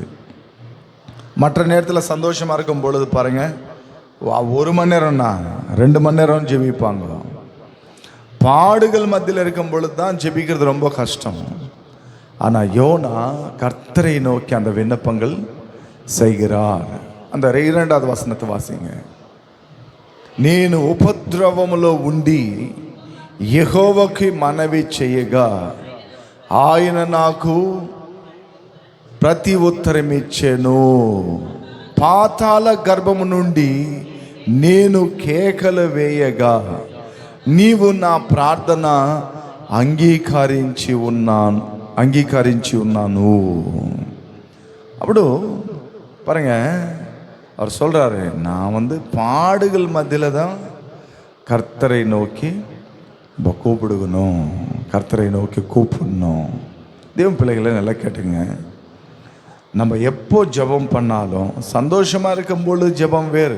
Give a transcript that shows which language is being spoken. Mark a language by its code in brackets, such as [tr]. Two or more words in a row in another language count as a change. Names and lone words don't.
[ta] மற்ற நேரத்தில் சந்தோஷமாக இருக்கும் பொழுது பாருங்க, 1 மணி நேரம்னா 2 மணி நேரம் ஜெபிப்பாங்க. பாடுகள் மத்தியில் இருக்கும் பொழுது தான் ஜெபிக்கிறது ரொம்ப கஷ்டம். ஆனால் யோனா கர்த்தரை நோக்கி அந்த விண்ணப்பங்கள் செய்கிறார். அந்த 2வது வசனத்தை வாசிங்க. [te] నేను ఉపద్రవములో ఉండి యెహోవాకి మనవి చేయగా ఆయన నాకు ప్రతి ఉత్తరం ఇచ్చెను. పాతాళ గర్భము నుండి నేను కేకలు వేయగా నీవు నా ప్రార్థన అంగీకరించి ఉన్నాను. [ta] அப்படி பாருங்க, அவர் சொல்றாரு, நான் வந்து பாடுகள் மத்தியில் தான் கர்த்தரை நோக்கி கூப்பிடுகணும், கர்த்தரை நோக்கி கூப்பிடணும். தேவன் பிள்ளைகளை நல்லா கேட்டுங்க, நம்ம எப்போ ஜெபம் பண்ணாலும் சந்தோஷமா இருக்கும் பொழுது ஜெபம் வேறு.